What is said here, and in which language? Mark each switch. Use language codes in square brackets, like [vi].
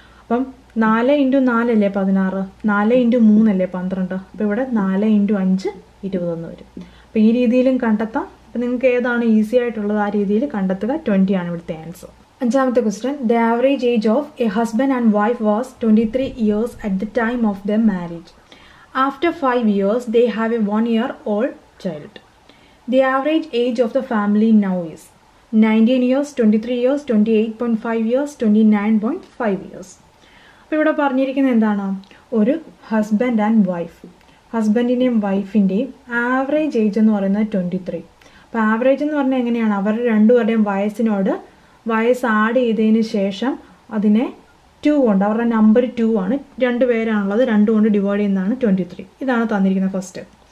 [ml] അപ്പം 4 × 4 അല്ലേ 16, 4 × 3 അല്ലേ 12, അപ്പോൾ ഇവിടെ 4 × 5 21 വരും. അപ്പോൾ ഈ രീതിയിലും കണ്ടെത്താം. അപ്പോൾ നിങ്ങൾക്ക് ഏതാണ് ഈസി ആയിട്ടുള്ളത് ആ രീതിയിൽ കണ്ടെത്തുക. 20 ആണ് ഇവിടുത്തെ ആൻസർ. അഞ്ചാമത്തെ question, [en] The average age of a husband and wife was 23 years at the time of their marriage. After 5 years, they have a 1-year-old child. The average age of the family now is 19 years, 23 years, 28.5 years, 29.5 years. [ml] അപ്പോൾ ഇവിടെ പറഞ്ഞിരിക്കുന്നത് എന്താണ്, ഒരു husband and wife, ഹസ്ബൻഡിൻ്റെയും വൈഫിൻ്റെയും average age എന്ന് പറയുന്നത് 23. അപ്പോൾ average എന്ന് പറഞ്ഞാൽ എങ്ങനെയാണ്, അവർ രണ്ടുപേരുടെയും വയസ്സ് ആഡ് ചെയ്തതിന് ശേഷം അതിനെ 2 കൊണ്ട്, അവരുടെ നമ്പർ 2 ആണ്, 2 പേരാണുള്ളത്, 2 കൊണ്ട് ഡിവൈഡ് ചെയ്യുന്നതാണ് 23. ഇതാണ് തന്നിരിക്കുന്ന ഫസ്റ്റ്.